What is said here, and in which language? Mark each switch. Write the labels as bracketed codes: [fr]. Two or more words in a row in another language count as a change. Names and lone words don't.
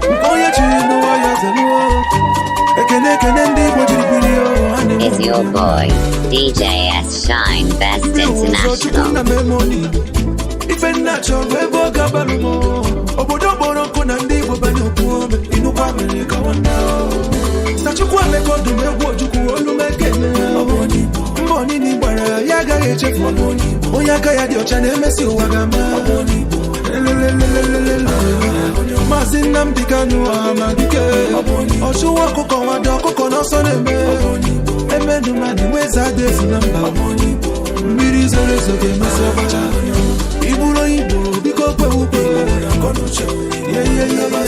[ig] Onye chiri n'ụwa ya zelụọ. Ekene, ekene ndị Igbo jiri biri ya, ha na-enwe [en] It's your boy, [ig] D J S S Shine Best Ndị ụzọ Chukwu International. na memoni. Ife nna chọrọ ebe ọ ga-abalụ m. Obodo kpọrọ nkụ na ndị Igbo banye okwu ome. Inukwa mere ka nwanne o. Na Chukwu emeka ọdụm egwu Ojukwu, olu m ekele. Mbọ niile gbara, ya agaghị echefu. Onye aka ya dị ọcha na-emesi ụwa ga-ama. Elelelelelele. Maazị Nnamdi Kanu Amadike. Ọchụwa ọkụkọ, nwado ọkụkọ n'ọsọ na-eme. Emedu mmadụ, nwe eze adị ezi na mba. Mmiri zoro ezo ga-emesi ọbacha. Ị bụrụ Igbo, biko kwe ukwe. Ye, ye, ye, ye, ye.